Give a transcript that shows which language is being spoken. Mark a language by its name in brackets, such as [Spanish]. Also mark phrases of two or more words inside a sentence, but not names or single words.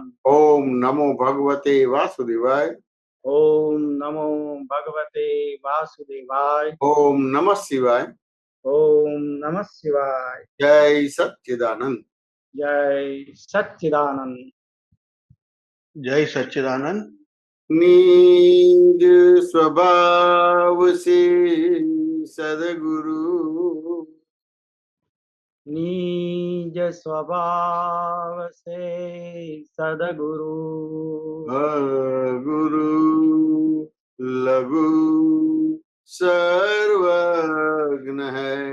[Sanskrit] ओम नमो भगवते वासुदेवाय. ओम नमो भगवते वासुदेवाय. ओम नमः शिवाय. ओम नमः शिवाय. जय सच्चिदानंद. जय सच्चिदानंद. जय सच्चिदानंद. [Hindi] निज स्वभाव से सदगुरु. निज स्वभाव से सदगुरु. गुरु लघु सर्वज्ञ है.